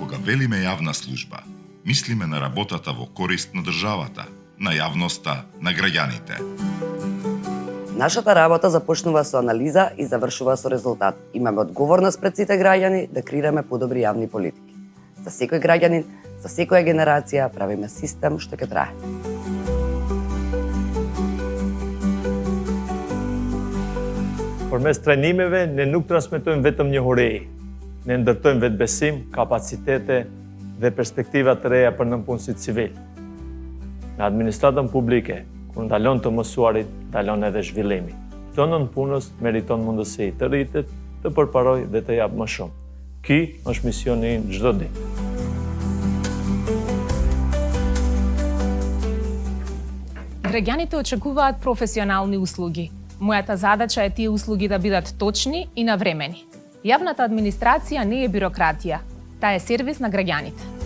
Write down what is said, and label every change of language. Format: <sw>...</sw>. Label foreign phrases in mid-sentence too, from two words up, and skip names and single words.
<mk>велиме јавна служба, мислиме на работата во корист на државата, на јавноста, на граѓаните. Нашата работа започнува со анализа и завршува со резултат. Имаме одговорност пред сите граѓани да креираме подобри јавни политики. За секој граѓанин, за секоја генерација правиме систем што ќе трае.</mk> <sq>Përmes trajnimeve ne nuk transmetojmë vetëm njohuri, ne ndërtojmë vetbesim, kapacitete dhe perspektiva të reja për nënpunësit civil. Në administratën publike, kur ndalon të mësuarit, ndalon edhe zhvillimi. Çdo nënpunës meriton mundësi të rritet, të përparoj dhe të jap më shumë. Ky është misioni im çdo ditë.</sq> <mk>Граѓаните очекуваат професионални услуги. Мојата задача е тие услуги да бидат точни и навремени. Јавната администрација не е бирократија, таа е сервис на граѓаните.</mk>